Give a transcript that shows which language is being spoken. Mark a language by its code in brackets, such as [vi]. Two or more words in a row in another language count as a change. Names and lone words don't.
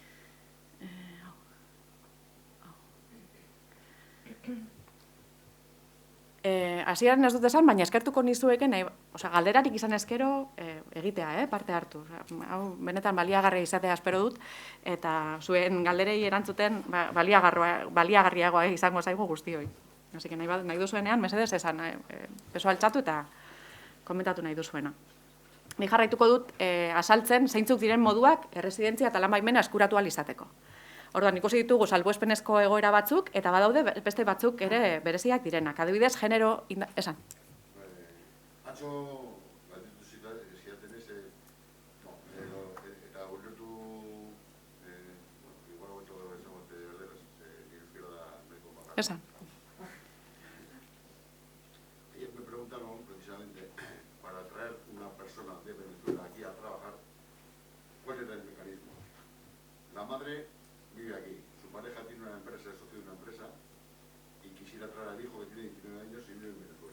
[eu] Hasieran ez dut esan, baina eskertuko nizueken, galderarik izan ezkero egitea, parte hartu. Hau benetan baliagarria izatea espero dut, eta zuen galderei erantzuten baliagarriagoa izango zaigu guztioi. [es] Así que [eu] nahi duzuenean, mesedez esan, beso altxatu eta komentatu nahi duzuena. Ni jarraituko dut azaltzen zeintzuk diren moduak erresidentzia eta lan baimena eskuratu ahal izateko. Orduan, ikusi ditugu salbuespenezko egoera batzuk, eta badaude beste batzuk ere bereziak direnak. Adibidez, genero... Esan. Atzo, galditu ziaten ez, eta ulertu, igual hobeto ezagote erderaz, euskera da nahiko bakarra. Esan. [es] Ayer me preguntaron, precisamente, para traer una persona de Venezuela aquí a trabajar, ¿cuál era el mecanismo? La madre vive aquí, su pareja tiene una empresa, es socio de una empresa, y quisiera traer al hijo que tiene 19 años y vive en Venezuela.